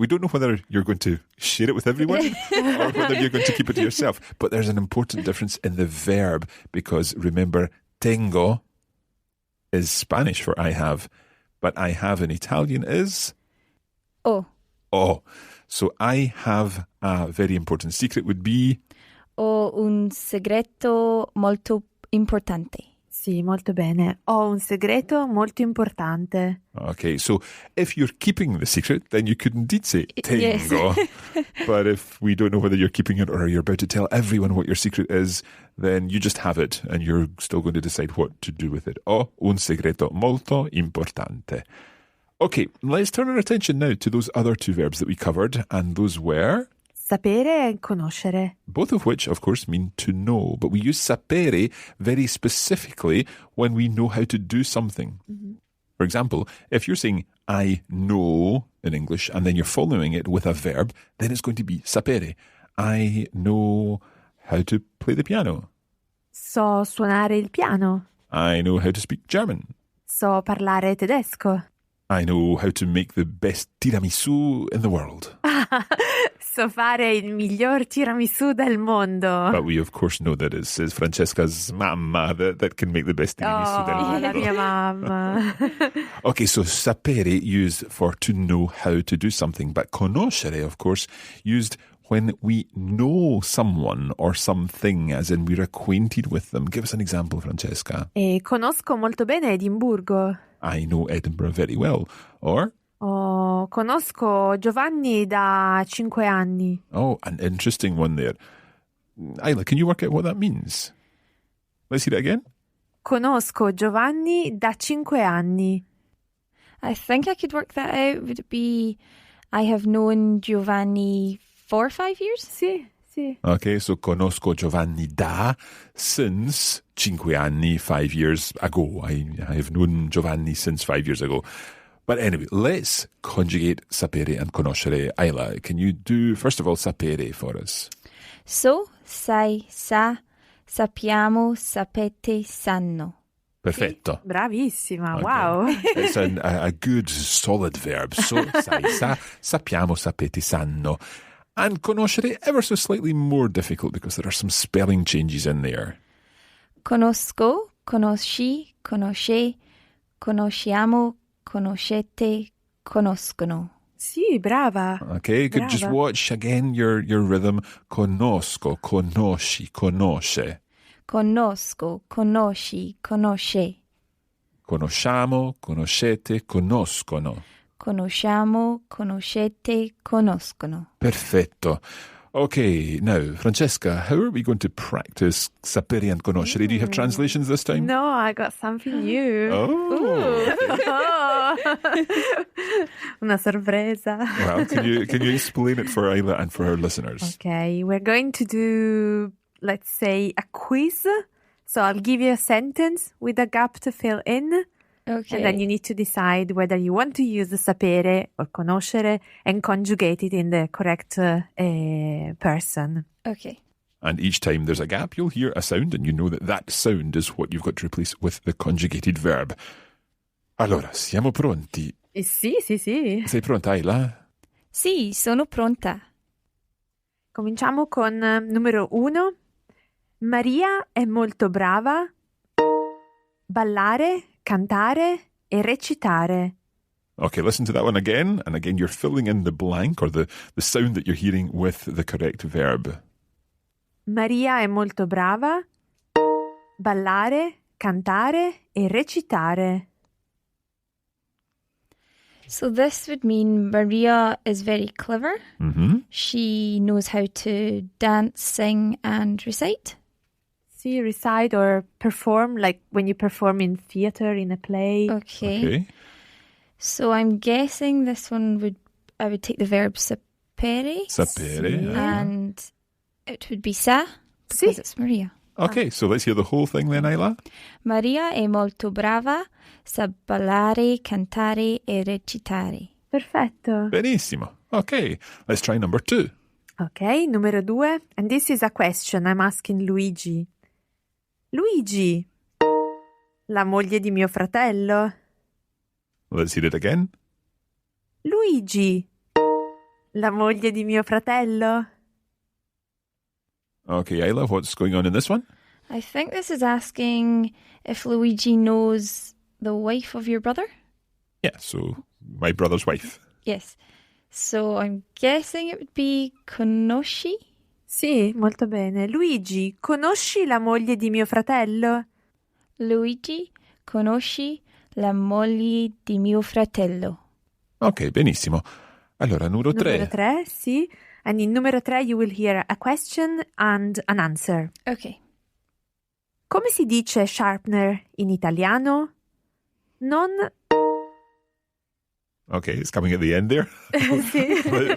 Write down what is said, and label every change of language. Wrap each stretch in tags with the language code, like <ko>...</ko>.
<en>We don't know whether you're going to share it with everyone or whether you're going to keep it to yourself. But there's an important difference in the verb because remember, tengo is Spanish for I have, but I have in Italian is... Oh. So I have a very important secret would be...</en> <it>Ho un segreto molto importante. Sì, molto bene. Ho un segreto molto importante.</it> <en>Okay, so if you're keeping the secret, then you could indeed say tengo. Yes. But if we don't know whether you're keeping it or you're about to tell everyone what your secret is, then you just have it and you're still going to decide what to do with it.</en> <it>Ho un segreto molto importante.</it> <en>Okay, let's turn our attention now to those other 2 verbs that we covered, and those were...</en> <it>Sapere and conoscere.</it> <en>Both of which, of course, mean to know. But we use sapere very specifically when we know how to do something. Mm-hmm. For example, if you're saying, I know in English, and then you're following it with a verb, then it's going to be sapere. I know how to play the piano.</en> <it>So suonare il piano.</it> <en>I know how to speak German.</en> <it>So parlare tedesco.</it> <en>I know how to make the best tiramisu in the world.</en> <it>So fare il miglior tiramisù del mondo.</it> <en>But we, of course, know that it's Francesca's mamma that can make the best tiramisu</en> <it>del mondo. La mia mamma.</it> <en>Okay, so sapere used for to know how to do something, but conoscere, of course, used when we know someone or something, as in we're acquainted with them. Give us an example, Francesca.</en> <it>Conosco molto bene Edimburgo.</it> <en>I know Edinburgh very well. Or?</en> <it>Conosco Giovanni da 5 anni.</it> <en>Oh, an interesting one there. Isla, can you work out what that means? Let's hear it again.</en> <it>Conosco Giovanni da 5 anni.</it> <en>I think I could work that out. Would it be I have known Giovanni for 5 years?</en> <it>Sì.</it> <en>Okay, so</en> <it>conosco Giovanni da</it> <en>since</en> <it>5 anni,</it> <en>5 years ago. I have known Giovanni since 5 years ago. But anyway, let's conjugate sapere and conoscere. Isla, can you do, first of all, sapere for us?</en> <it>So, sai, sa, sappiamo, sapete, sanno. Perfetto. Sì, bravissima,</it> <en>Okay. wow. It's a good, solid verb.</en> <it>So, sai, sa, sappiamo, sapete, sanno.</it> <en>And conoscere, ever so slightly more difficult because there are some spelling changes in there.</en> <it>Conosco, conosci, conosce, conosciamo, conoscete, conoscono. Sì, brava.</it> <en>Okay, you could just watch again your rhythm.</en> <it>Conosco, conosci, conosce. Conosco, conosci, conosce. Conosciamo, conoscete, conoscono. Conosciamo, conoscete, conoscono. Perfetto.</it> <en>Okay, now, Francesca, how are we going to practice sapere and conoscere? Do you have translations this time? No, I got something new. Oh, okay.</en> <it>Una sorpresa.</it> <en>Well, can you explain it for Isla and for our listeners? Okay, we're going to do, let's say, a quiz. So I'll give you a sentence with a gap to fill in. Okay. And then you need to decide whether you want to use the sapere or conoscere and conjugate it in the correct person. Okay. And each time there's a gap, you'll hear a sound, and you know that that sound is what you've got to replace with the conjugated verb.</en> <it>Allora, siamo pronti? Sì. Sei pronta, Isla? Sì, sono pronta. Cominciamo con numero 1. Maria è molto brava. Ballare, cantare e recitare.</it> <en>Okay, listen to that one again. And again, you're filling in the blank or the sound that you're hearing with the correct verb.</en> <it>Maria è molto brava. Ballare, cantare e recitare.</it> <en>So this would mean Maria is very clever. Mm-hmm. She knows how to dance, sing, and recite. See, recite or perform, like when you perform in theater, in a play. Okay. So I'm guessing this one I would take the verb sapere.</en> <it>Sapere.</it> <en>And it would be sa, because it's Maria. Okay, so let's hear the whole thing then, Isla.</en> <it>Maria è molto brava sa ballare, cantare e recitare. Perfetto.</it> <en>Benissimo. Okay, let's try number 2.</en> <it>Ok, numero 2.</it> <en>And this is a question I'm asking Luigi.</en> <it>Luigi, la moglie di mio fratello.</it> <en>Let's hear it again.</en> <it>Luigi, la moglie di mio fratello.</it> <en>Okay, Isla, what's going on in this one? I think this is asking if Luigi knows the wife of your brother. Yeah, so my brother's wife. Yes. So I'm guessing it would be conosci?</en> <it>Sì, molto bene. Luigi, conosci la moglie di mio fratello? Luigi, conosci la moglie di mio fratello? Ok, benissimo. Allora, numero 3. Numero 3, sì.</it> <en>And in numero 3 you will hear a question and an answer. Okay.</en> <it>Come si dice sharpener in italiano? Non...</it> <en>Okay, it's coming at the end there.</en> <it>Sì.</it>